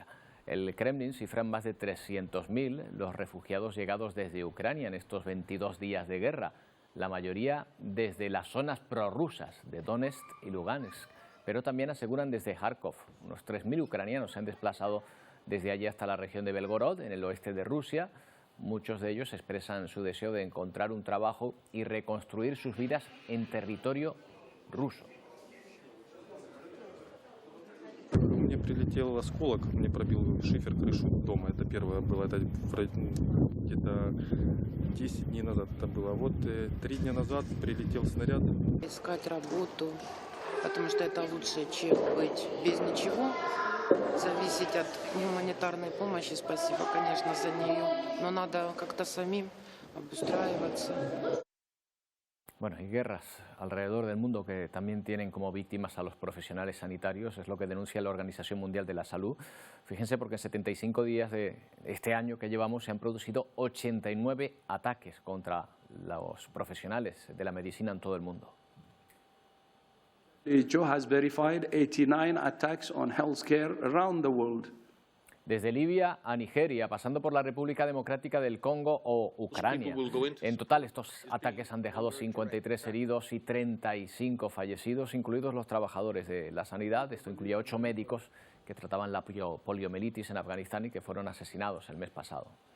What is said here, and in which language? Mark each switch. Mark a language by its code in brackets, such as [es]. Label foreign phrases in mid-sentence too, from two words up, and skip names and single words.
[es] El Kremlin cifra en más de 300.000 los refugiados llegados desde Ucrania en estos 22 días de guerra, la mayoría desde las zonas prorrusas de Donetsk y Lugansk, pero también aseguran desde Kharkov. Unos 3.000 ucranianos se han desplazado desde allí hasta la región de Belgorod, en el oeste de Rusia. Muchos de ellos expresan su deseo de encontrar un trabajo y reconstruir sus vidas en territorio ruso. [ru] Мне прилетел осколок, мне пробил шифер крышу дома. Это первое было, это где-то 10 дней назад это было. Вот 3 дня назад прилетел снаряд. Искать работу, потому что это лучше, чем быть без ничего. Зависеть от гуманитарной помощи, спасибо, конечно, за нее, но надо как-то самим обустраиваться. [es] Bueno, hay guerras alrededor del mundo que también tienen como víctimas a los profesionales sanitarios, es lo que denuncia la Organización Mundial de la Salud. Fíjense, porque en 75 días de este año que llevamos se han producido 89 ataques contra los profesionales de la medicina en todo el mundo. [en] WHO has verified 89 attacks on healthcare around the world. [es] desde Libia a Nigeria, pasando por la República Democrática del Congo o Ucrania. En total, estos ataques han dejado 53 heridos y 35 fallecidos, incluidos los trabajadores de la sanidad. Esto incluye 8 médicos que trataban la poliomielitis en Afganistán y que fueron asesinados el mes pasado.